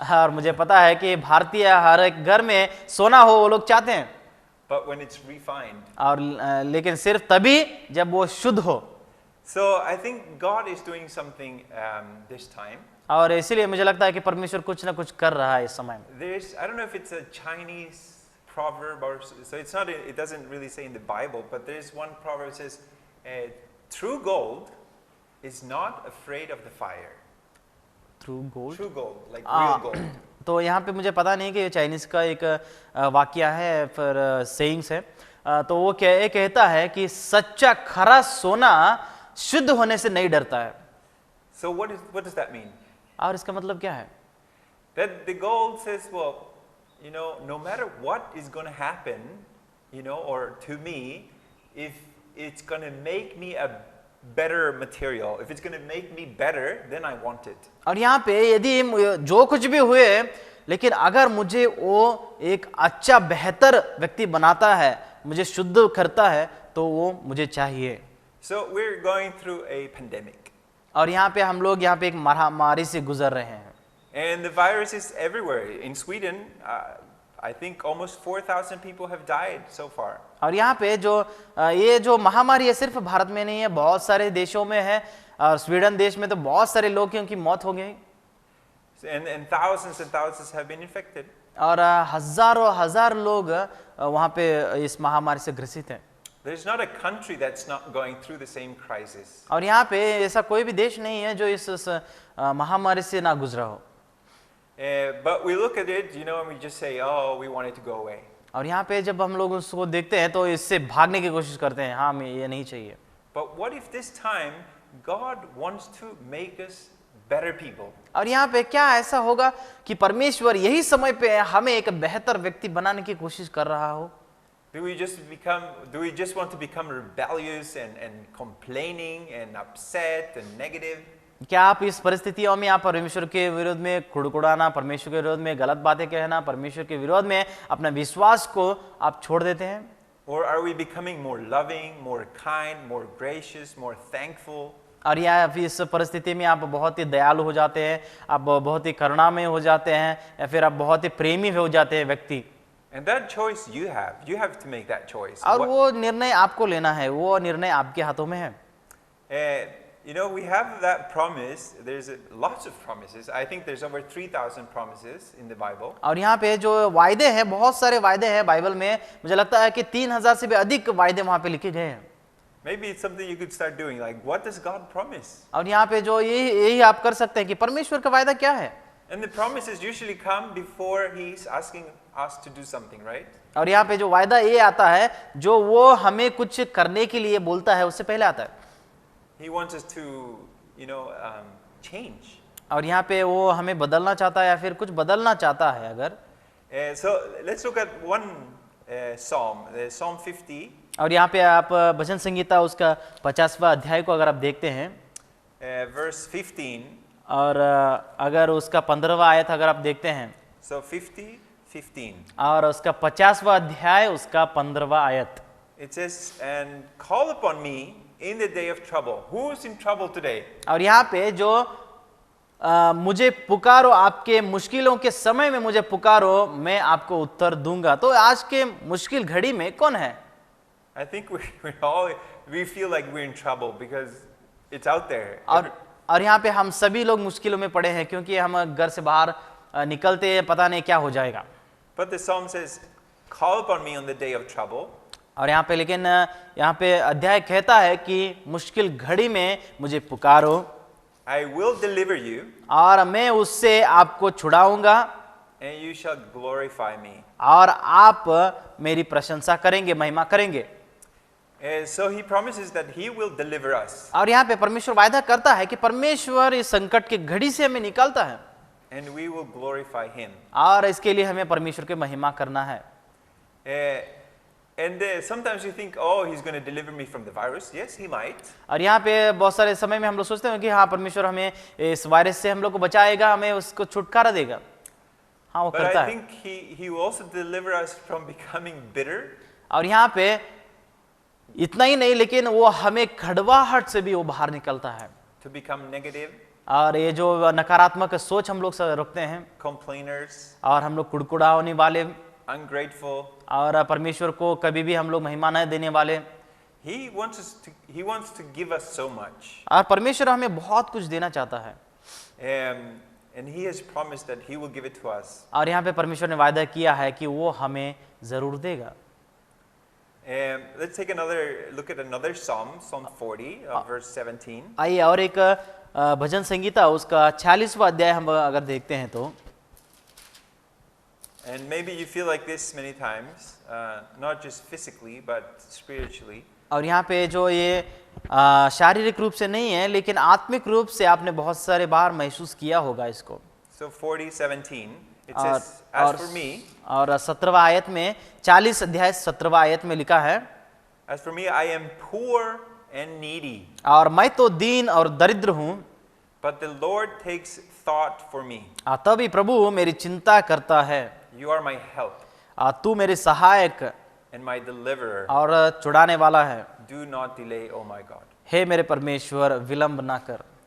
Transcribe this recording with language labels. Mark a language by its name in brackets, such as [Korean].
[Hindi] और मुझे पता है कि भारतीय हर एक घर में सोना हो वो लोग चाहते हैं, [English] But when it's refined. [Hindi] और लेकिन सिर्फ तभी जब वो शुद्ध हो। [English] So I think God is doing something this time. [Hindi] और इसीलिए मुझे लगता है कि परमेश्वर कुछ ना कुछ कर रहा है इस समय में। [English] There's, I don't know if it's a Chinese proverb or so. It's not. It doesn't really say in the Bible, but there's one proverb that says, "True gold is not afraid of the fire." True gold. True gold, like real gold. [Hindi] तो यहाँ पे मुझे पता नहीं कि ये Chinese का एक वाक्य है फिर सेइंग्स है, तो वो कहता है कि सच्चा खरा सोना शुद्ध होने से नहीं डरता है। [English] So what does that mean? [Hindi] और इसका मतलब क्या है? [English] That the gold says, well, you know, no matter what is going to happen, you know, or to me, if it's going to make me a better material, if it's going to make me better, then I want it. [Hindi] और यहाँ पे यदि जो कुछ भी हुए लेकिन अगर मुझे वो एक अच्छा बेहतर व्यक्ति बनाता है, मुझे शुद्ध करता है, तो वो मुझे चाहिए। [English] So we're going through a pandemic. [Hindi] और यहाँ पे हम लोग यहाँ पे एक महामारी से गुजर रहे हैं। [English] And the virus is everywhere. In Sweden, I think almost 4,000 people have died so far. [Hindi] और यहाँ पे ये जो महामारी है सिर्फ भारत में नहीं है, बहुत सारे देशों में है, और स्वीडन देश में तो बहुत सारे लोग की उनकी मौत हो गई। [English] And thousands have been infected. [Hindi] और हजारों हजार लोग वहाँ पे इस महामारी से ग्रसित हैं। [English] There's not a country that's not going through the same crisis. [Hindi] और यहाँ पे ऐसा कोई भी देश नहीं है जो इस महामारी से ना गुजरा हो। [English] But we look at it, you know, and we just say, oh, we want it to go away. [Hindi] और यहाँ पे जब हम लोग उसको देखते हैं तो इससे भागने की कोशिश करते हैं, हाँ हमें ये नहीं चाहिए। [English] But what if this time God wants to make us better people? [Hindi] और यहाँ पे क्या ऐसा होगा कि परमेश्वर यही समय पे हमें एक बेहतर व्यक्ति बनाने की कोशिश कर रहा हो? [English] Do we just want to become rebellious and complaining and upset and negative? [Hindi] क्या आप इस परिस्थितियों में आप परमेश्वर के विरोध में कुड़कुड़ाना, परमेश्वर के विरोध में गलत बातें कहना, परमेश्वर के विरोध में अपना विश्वास को आप छोड़ देते हैं? [English] Or are we becoming more loving, more kind, more gracious, more thankful? [Hindi] और या इस परिस्थिति में आप बहुत ही दयालु हो जाते हैं, आप बहुत ही करुणामय हो जाते हैं, या फिर आप बहुत ही प्रेमी हो जाते हैं व्यक्ति? [English] And that choice you have to make that choice. [Hindi] और वो निर्णय आपको लेना है, वो निर्णय आपके हाथों में है। [English] You know, we have that promise. There's lots of promises. I think there's over 3,000 promises in the Bible. [Hindi] और यहाँ पे जो वायदे हैं, बहुत सारे वायदे हैं बाइबल में, मुझे लगता है कि 3,000 से भी अधिक वायदे वहाँ पे लिखे गए हैं। [English] Maybe it's something you could start doing. Like, what does God promise? [Hindi] और यहाँ पे जो यही आप कर सकते हैं कि परमेश्वर का वायदा क्या है। [English] And the promises usually come before He's asking us to do something, right? [Hindi] और यहाँ पे जो वायदा ये आता है, जो वो हमें कुछ करने के लिए बोलता है, उससे पहले आता है। [English] He wants us to, you know, change. [Hindi] और यहाँ पे वो हमें बदलना चाहता है या फिर कुछ बदलना चाहता है अगर। [English] So let's look at one psalm, Psalm 50. [Hindi] और यहाँ पे आप भजन संगीता उसका 50वां अध्याय को अगर आप देखते हैं, [English] verse 15. [Hindi] और अगर उसका 15वां आयत अगर आप देखते हैं, [English] So 50:15. [Hindi] और उसका 50वां अध्याय उसका 15वां आयत, [English] It says, "And call upon me in the day of trouble." Who's in trouble today? [Hindi] और यहाँ पे जो मुझे पुकारो, आपके मुश्किलों के समय में मुझे पुकारो, मैं आपको उत्तर दूंगा। तो आज के मुश्किल घड़ी में कौन है? [English] I think we feel like we're in trouble because it's out there. [Hindi] और यहाँ पे हम सभी लोग मुश्किलों में पड़े हैं क्योंकि हम घर से बाहर निकलते हैं, पता नहीं क्या हो जाएगा। [English] But the psalm says, "Call upon me on the day of trouble." [Hindi] और यहाँ पे लेकिन यहाँ पे अध्याय कहता है कि मुश्किल घड़ी में मुझे पुकारो [English] I will deliver you, [Hindi] और मैं उससे आपको छुड़ाऊंगा [English] and you shall glorify me. [Hindi] और आप मेरी प्रशंसा करेंगे, महिमा करेंगे। [English] So he promises that he will deliver us, [Hindi] और यहाँ पे परमेश्वर वायदा करता है कि परमेश्वर इस संकट के घड़ी से हमें निकालता है [English] and we will glorify him. [Hindi] और इसके लिए हमें परमेश्वर की महिमा करना है। [English] And sometimes you think, oh, he's going to deliver me from the virus. Yes, he might. [Hindi] और यहाँ पे बहुत सारे समय में हम लोग सोचते हैं कि हाँ परमेश्वर हमें इस वायरस से हम लोग को बचाएगा, हमें उसको छुटकारा देगा। हाँ वो [English] But [Hindi] करता [English] I [Hindi] है। [English] think he will also deliver us from becoming bitter, [Hindi] और यहाँ पे इतना ही नहीं लेकिन वो हमें खड़वाहट से भी वो बाहर निकलता है [English] to become negative, [Hindi] और ये जो नकारात्मक सोच हम लोग रखते हैं [English] complainers, [Hindi] और हम लोग कुड़कुड़ा होने वाले [English] ungrateful. [Hindi] और परमेश्वर को कभी भी हम लोग महिमा न देने वाले। [English] He wants to give us so much. [Hindi] और परमेश्वर हमें बहुत कुछ देना चाहता है [English] And he has promised that he will give it to us. [Hindi] और यहाँ पे परमेश्वर ने वायदा किया है कि वो हमें जरूर देगा। [English] Let's take another look at another Psalm, Psalm 40, verse 17. [Hindi] आइए और एक भजन संगीता उसका 46वां अध्याय हम अगर देखते हैं तो [English] And maybe you feel like this many times, not just physically, but spiritually. [Hindi] और यहाँ पे जो ये शारीरिक रूप से नहीं है लेकिन आत्मिक रूप से आपने बहुत सारे बार महसूस किया होगा इसको। [English] So 40:17, it [Hindi] और [English] says, As for me, [Hindi] और 17वां आयत में 40 अध्याय 17वां आयत में लिखा है, [English] as for me, I am poor and needy, [Hindi] और मैं तो दीन और दरिद्र हूँ, [English] but the Lord takes thought for me. [Hindi] तभी प्रभु मेरी चिंता करता है। [English] You are my help [Hindi] तू मेरे सहायक [English] and my deliverer. [Hindi] और छुड़ाने वाला है। [English] Do not delay, oh my God. [Hindi] हे मेरे परमेश्वर विलंब ना कर।